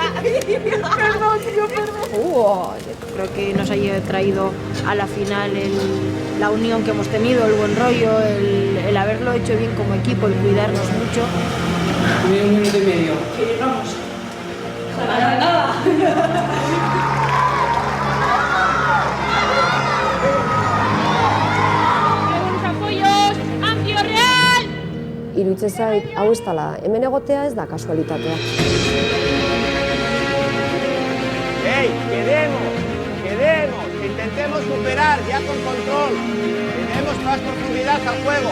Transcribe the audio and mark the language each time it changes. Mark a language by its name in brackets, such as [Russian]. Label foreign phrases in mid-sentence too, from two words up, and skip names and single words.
[Spanish] Perdón, tío, perdón. creo que nos haya traído a la final la unión que hemos tenido, el buen rollo, el haberlo hecho bien como equipo, el cuidarnos mucho. Un minuto y medio. Que vamos. Nada. [Basque] Iruditzen zait, hau ez dela, hemen egotea ez da kasualitatea. [Spanish] ¡Ey! ¡Quedemos! ¡Que intentemos superar ya con control! ¡Que demos más profundidad al juego!